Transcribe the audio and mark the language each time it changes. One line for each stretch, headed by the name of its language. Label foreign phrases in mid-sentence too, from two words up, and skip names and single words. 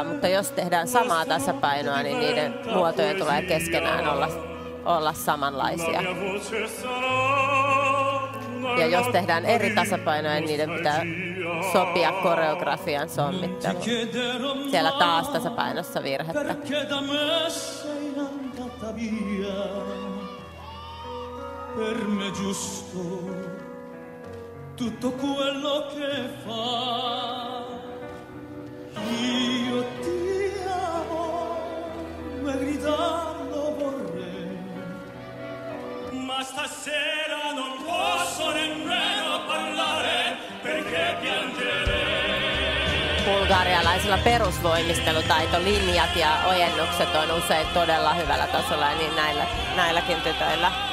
Finnish: Mutta jos tehdään samaa tasapainoa, niin niiden muotojen tulee keskenään olla samanlaisia. Ja jos tehdään eri tasapainoja, niin niiden pitää sopia koreografian sommitteluun. Siellä taas tasapainossa virhettä.
Italian: Tutto quello che fa, io ti amo, ma gridarlo vorrei, ma stasera non posso nemmeno parlare perché piangerei.
Finnish: Bulgarialaisilla perusvoimistelutaitolinjat ja ojennukset on usein todella hyvällä tasolla, ja niin näilläkin tytöillä.